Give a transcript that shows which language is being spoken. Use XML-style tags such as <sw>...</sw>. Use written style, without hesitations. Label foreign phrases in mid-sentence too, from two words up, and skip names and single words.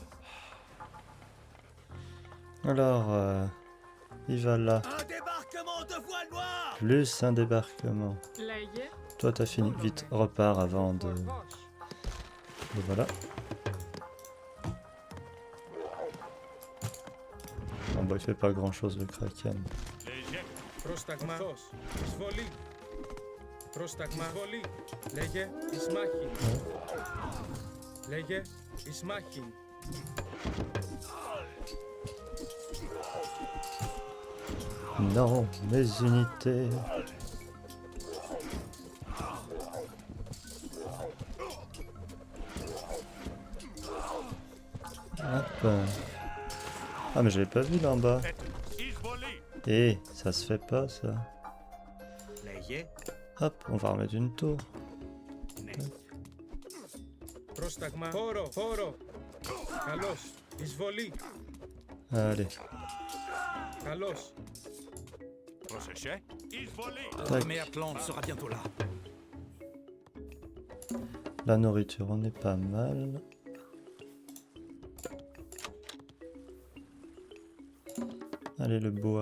<fr>Alors, il va là. Un débarquement de voile noire. Plus un débarquement.</fr> <el>Λέγε.</el> <fr>Toi, t'as fini. Vite, repars avant de...</fr> <el>Ορθώς.</el> <fr>de voilà. Bon, bah, il fait pas grand chose le kraken.</fr> <el>Πρόσταγμα. Ορθώς. Εισβολή. Πρόσταγμα. Εισβολή. Λέγε. Ισμάχιν. Λέγε. Ισμάχιν.</el> <fr>Non, mes unités. Hop. Ah, mais je l'ai pas vu là en bas. Eh, ça se fait pas ça.</fr> <el>Λέγε.</el> <fr>Hop, on va remettre une tour.</fr> <el>Ναι. Πρόσταγμα. Χώρο. Χώρο. Καλώς. Εισβολή.</el> <fr>Allez.</fr> <el>Καλώς.</el> <fr>Tac. Mais Atlante sera bientôt là. La nourriture, on est pas mal. Allez, le bois.</fr>